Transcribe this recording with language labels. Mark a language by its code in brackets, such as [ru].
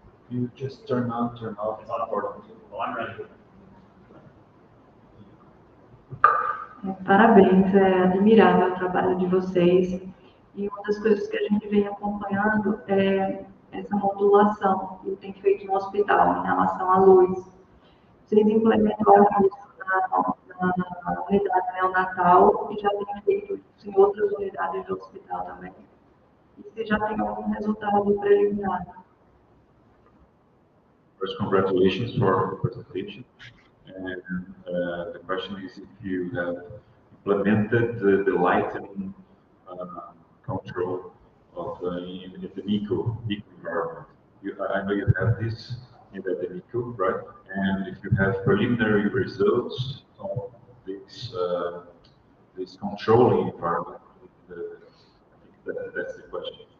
[en] You just turn on, turn off. It's on board. Well, I'm ready. [pt] Parabéns, é admirável o trabalho de vocês. E uma das coisas que a gente vem acompanhando é essa modulação que tem feito no hospital em relação à luz. Vocês implementaram isso na unidade neonatal e já tem feito isso em outras unidades do hospital também. E se já tem algum resultado preliminar? [en] First, congratulations for the presentation. And the question is if you have implemented the lighting control of in the NICU environment. I know you have this in the NICU, right? And if you have preliminary results on this controlling environment, I think that's the question.